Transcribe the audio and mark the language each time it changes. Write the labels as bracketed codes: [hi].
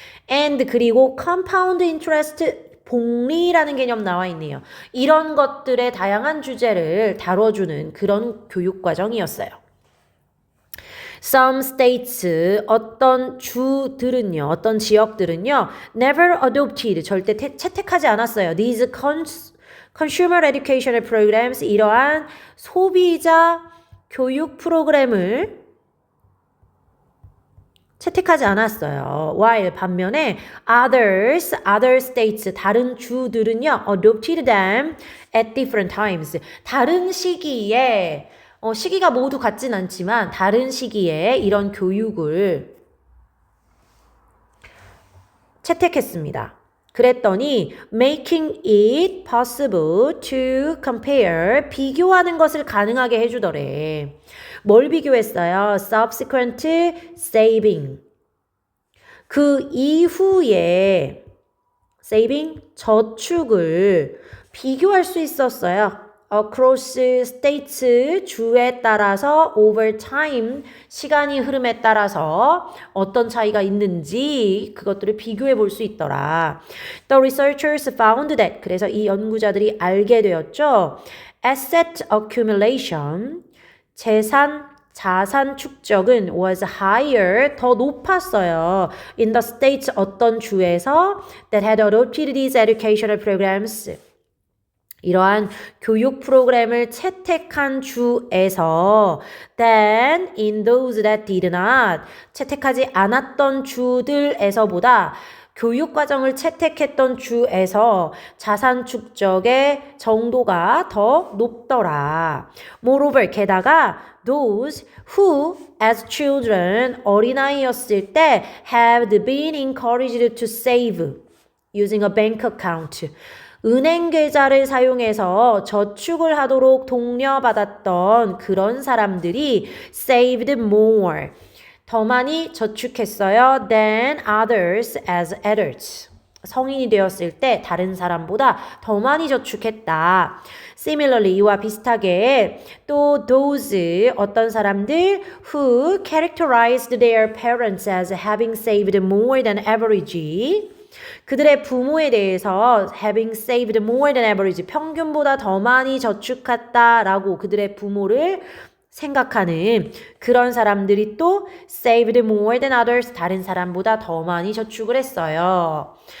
[en] and [ko] 그리고 [en] compound interest, [ko] 복리라는 개념 나와 있네요. 이런 것들의 다양한 주제를 다뤄주는 그런 교육과정이었어요. [en] Some states, [ko] 어떤 주들은요, 어떤 지역들은요, [en] never adopted, [ko] 절대 채택하지 않았어요. [en] These consumer educational programs, [ko] 이러한 소비자 교육 프로그램을 채택하지 않았어요. [en] while [ko] 반면에 [en] other states, [ko] 다른 주들은요, [en] adopted them at different times. [ko] 다른 시기에, 시기가 모두 같진 않지만 다른 시기에 이런 교육을 채택했습니다. 그랬더니 [en] making it possible to compare, [ko] 비교하는 것을 가능하게 해주더래. 뭘 비교했어요? [en] subsequent saving. [ko] 그 이후에 saving, 저축을 비교할 수 있었어요. [en] across states, [ko] 주에 따라서 [en] over time, [ko] 시간이 흐름에 따라서 어떤 차이가 있는지 그것들을 비교해 볼 수 있더라. [en] The researchers found that, [ko] 그래서 이 연구자들이 알게 되었죠. [en] Asset accumulation, [ko] 자산 축적은 [en] was higher, [ko] 더 높았어요. [en] In the states, [ko] 어떤 주에서 [en] that had adopted these educational programs. [ko] 이러한 교육 프로그램을 채택한 주에서 [en] than in those that did not, [ko] 채택하지 않았던 주들에서보다 교육 과정을 채택했던 주에서 자산 축적의 정도가 더 높더라. [en] Moreover, [ko] 게다가 [en] those who as children, [ko] 어린아이였을 때 [en] have been encouraged to save using a bank account, [ko] 은행 계좌를 사용해서 저축을 하도록 독려받았던 그런 사람들이 [en] saved more, [ko] 더 많이 저축했어요 [en] than others as adults. [ko] 성인이 되었을 때 다른 사람보다 더 많이 저축했다. [en] Similarly, [ko] 이와 비슷하게 또 [en] those, [ko] 어떤 사람들 [en] who characterized their parents as having saved more than average, [ko] 그들의 부모에 대해서 [en] having saved more than average, [ko] 평균보다 더 많이 저축했다라고 그들의 부모를 생각하는 그런 사람들이 또 [en] saved more than others, [ko] 다른 사람보다 더 많이 저축을 했어요.